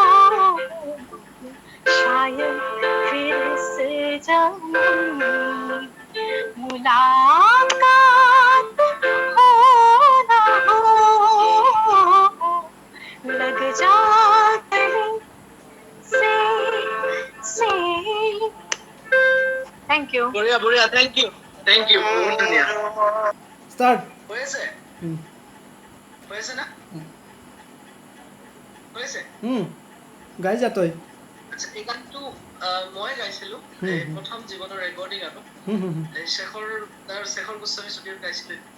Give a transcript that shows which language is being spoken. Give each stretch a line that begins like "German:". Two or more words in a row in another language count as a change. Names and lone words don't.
Hindi: शायद फिर इस जन्म में मुलाकात हो न हो लग जा गले से
English: thank you
Hindi: बढ़िया बढ़िया
English: thank you
Assamese: বহুত ধুনীয়া ষ্টাৰ্ট। হৈ আছে না হৈ আছে গাই যা তই। আচ্ছা এই গানটো মই গাইছিলো প্ৰথম জীৱনৰ ৰেকৰ্ডিং আৰু শেখৰ গোস্বামী ষ্টুডিঅ'ত গাইছিলো